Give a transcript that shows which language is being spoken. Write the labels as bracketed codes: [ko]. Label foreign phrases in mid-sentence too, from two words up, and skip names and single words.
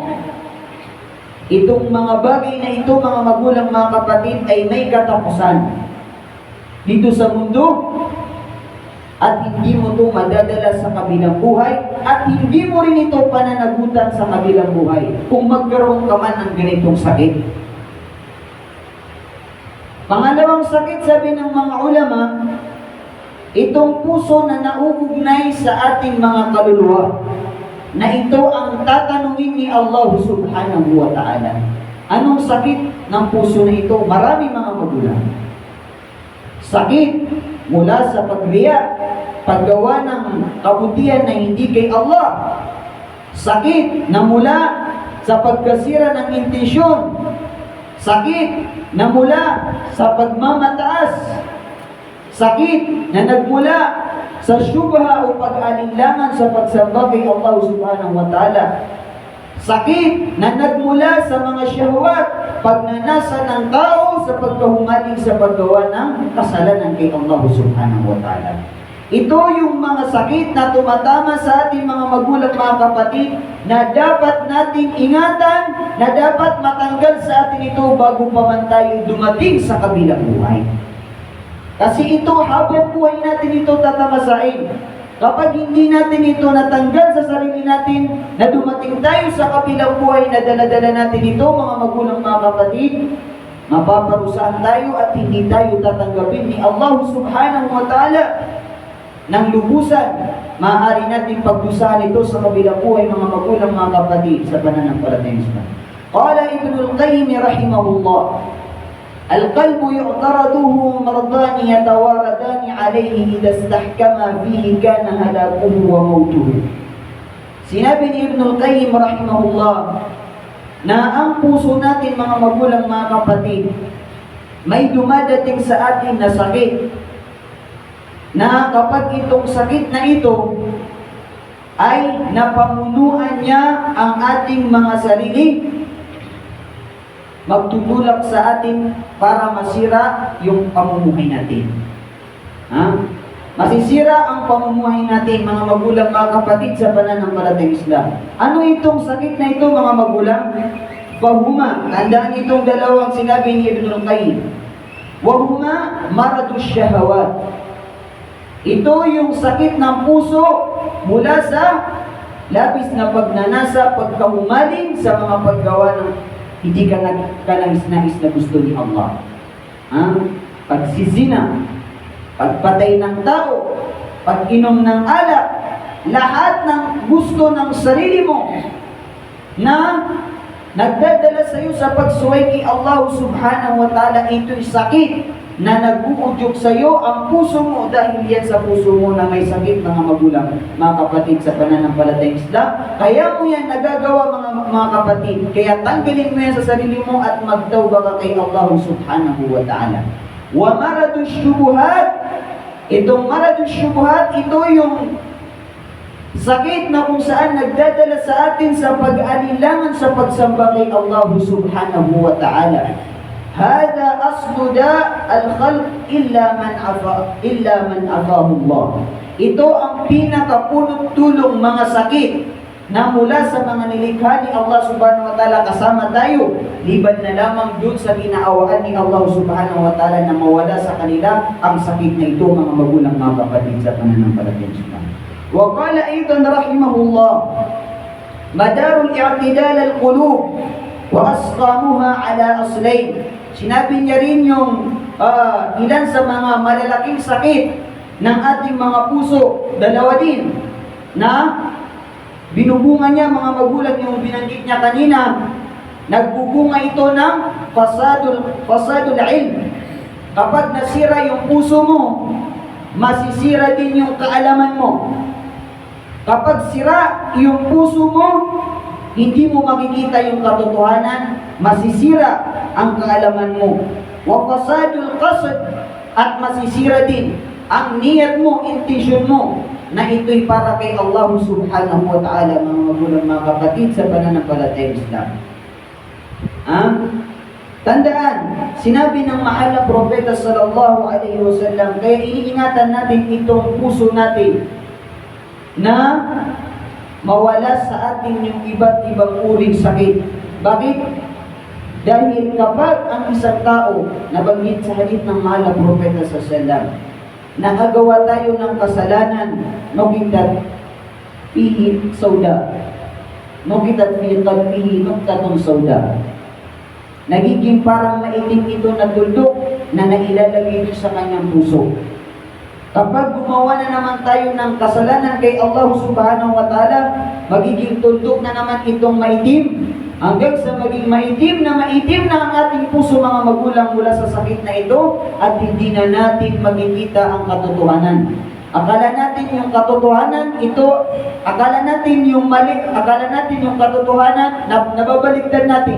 [tl] Itong mga bagay na ito, mga magulang, mga kapatid, ay may katapusan dito sa mundo, at hindi mo ito madadala sa kabilang buhay, at hindi mo rin ito pananagutan sa kabilang buhay kung magkaroon ka man ng ganitong sakit. Pangalawang sakit, sabi ng mga ulama, itong puso na nauugnay sa ating mga kaluluwa, na ito ang tatanungin ni Allah [ar] سبحانه وتعالى. [tl] Anong sakit ng puso na ito? Marami, mga magulang. Sakit mula sa pagriya, paggawa ng kabutihan na hindi kay Allah. Sakit na mula sa pagkasira ng intensyon. Sakit na mula sa pagmamataas. Sakit na nagmula sa syubha o pag-alinlangan sa pagsamba kay Allah [ar] سبحانه وتعالى. [tl] Sakit na nagmula sa mga syahwat, pagnanasa ng tao sa pagkahumaling sa paggawa ng kasalanan kay Allah [ar] سبحانه وتعالى. [tl] Ito yung mga sakit na tumatama sa ating mga magulang, mga kapatid, na dapat nating ingatan, na dapat matanggal sa atin ito bago pa man tayo dumating sa kabilang buhay. Kasi ito, habang buhay natin ito tatamasain. Kapag hindi natin ito natanggal sa sarili natin, na dumating tayo sa kabilang buhay na dala-dala natin ito, mga magulang, mga kapatid, mapaparusahan tayo at hindi tayo tatanggapin ni Allah [ar] سبحانه وتعالى [tl] ng lubusan. Maaari natin pagdusahan ito sa kabilang buhay, mga magulang, mga kapatid, sa pananampalatayang Islam. [ar] قال ابن القيم رحمه الله, القلب يعترضه مرضان يتواردان عليه إذا استحكم فيه كان هلاكه وموته. [tl] Sinabi ni Ibnul Qayyim rahimahullah na ang puso natin, mga magulang, mga kapatid, may dumadating sa atin na sakit, na kapag itong sakit na ito ay napamunuan niya ang ating mga sarili, magtutulak sa atin para masira yung pamumuhay natin. Masisira ang pamumuhay natin, mga magulang, mga kapatid sa pananampalatayang Islam. Ano itong sakit na ito, mga magulang? Wahuma, tandaan itong dalawang sinabi ni Ibn al-Qayyim. [ar] وهما مرض الشهوات. [tl] Ito yung sakit ng puso mula sa labis na pagnanasa, pagkahumaling sa mga paggawa ng hindi ka nais na gusto ni Allah. Pagsizina, pagpatay ng tao, pag-inom ng alak, lahat ng gusto ng sarili mo na nagdadala sa iyo sa pagsuway kay Allah [ar] سبحانه وتعالى, [tl] ito'y sakit na nag-uudyok sa iyo ang puso mo, dahil yan sa puso mo na may sakit, mga magulang, mga kapatid sa pananampalatayang Islam. Kaya mo yan nagagawa, mga kapatid. Kaya tanggalin mo yan sa sarili mo at magtawba ka kay Allah [ar] سبحانه وتعالى. ومرض الشبهات. [tl] Itong [ar] مرض الشبهات, [tl] ito yung sakit na kung saan nagdadala sa atin sa pag-alilangan sa pagsamba kay Allah [ar] سبحانه وتعالى. هذا أصل داء الخلق إلا من عافاه الله. [tl] Ito ang pinakapunot tulong mga sakit na mula sa mga nilikha ni Allah [ar] سبحانه وتعالى, [tl] kasama tayo, liban na lamang dun sa ginaawaan ni Allah [ar] سبحانه وتعالى [tl] na mawala sa kanila ang sakit na ito, mga magulang, mga kapatid sa pananampalatayang Islam. [ar] وقال أيضا رحمه الله مدار اعتلال القلوب وأسقامها على أصلين. [tl] Sinabi niya rin yung ilan sa mga malalaking sakit ng ating mga puso, dalawa din, na binubunga niya, mga magulang, yung binanggit niya kanina. Nagbubunga ito ng [ar] فساد العلم. [tl] Kapag nasira yung puso mo, masisira din yung kaalaman mo. Kapag sira yung puso mo, hindi mo makikita yung katotohanan, masisira ang kaalaman mo. [ar] وفساد القصد, [tl] at masisira din ang niyat mo, intensyon mo, na ito'y para kay Allah [ar] سبحانه وتعالى, [tl] mga magulang, mga kapatid sa pananampalatayang Islam. Tandaan, sinabi ng mahal na propeta [ar] صلى الله عليه وسلم, [tl] kaya iniingatan natin itong puso natin na mawala sa atin yung iba't ibang uring sakit. Bakit? Dahil kapag ang isang tao, nabanggit sa hadith ng mahal na propeta [ar] صلى الله عليه وسلم, [tl] nakagawa tayo ng kasalanan, [ar] نكتت فيه سوداء نكتت في قلبه نكتة سوداء. [tl] Nagiging parang maitim ito na tuldok na nailalagay ito sa kanyang puso. Kapag gumawa na naman tayo ng kasalanan kay Allah [ar] سبحانه وتعالى, [tl] magiging tuldok na naman itong maitim, hanggang sa maging maitim na ang ating puso, mga magulang, mula sa sakit na ito, at hindi na natin makikita ang katotohanan. Akala natin yung katotohanan ito, akala natin yung mali, akala natin yung katotohanan, nababaliktad natin.